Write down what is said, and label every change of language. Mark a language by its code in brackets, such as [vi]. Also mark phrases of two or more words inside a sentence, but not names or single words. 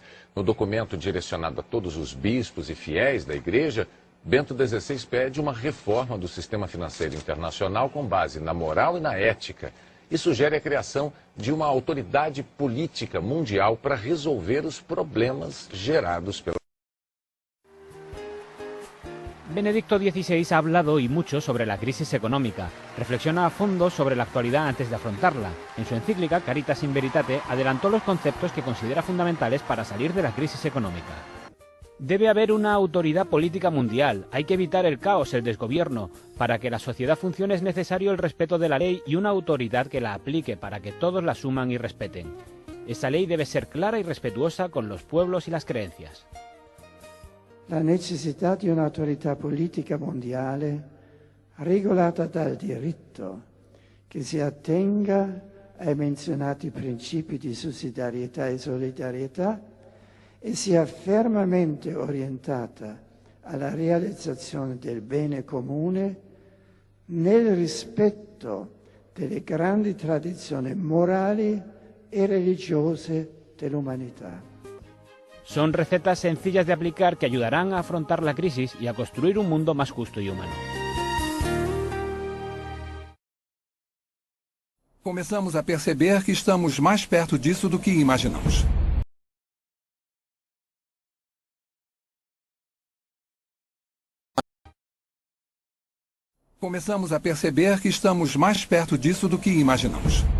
[pt] No documento direcionado a todos os bispos e fiéis da Igreja, Bento XVI pede uma reforma do sistema financeiro internacional com base na moral e na ética e sugere a criação de uma autoridade política mundial para resolver os problemas gerados pela... [es] Benedicto XVI ha hablado y mucho sobre la crisis económica. Reflexiona a fondo sobre la actualidad antes de afrontarla. En su encíclica Caritas in Veritate adelantó los conceptos que considera fundamentales para salir de la crisis económica. Debe haber una autoridad política mundial, hay que evitar el caos, el desgobierno. Para que la sociedad funcione es necesario el respeto de la ley y una autoridad que la aplique para que todos la asuman y respeten. Esa ley debe ser clara y respetuosa con los pueblos y las creencias. [it] La necessità di un'autorità politica mondiale regolata dal diritto che si attenga ai menzionati principi di sussidiarietà e solidarietà e sia fermamente orientata alla realizzazione del bene comune nel rispetto delle grandi tradizioni morali e religiose dell'umanità. [es] Son recetas sencillas de aplicar que ayudarán a afrontar la crisis y a construir un mundo más justo y humano. [pt] Começamos a perceber que estamos mais perto disso do que imaginamos. Começamos a perceber que estamos mais perto disso do que imaginamos.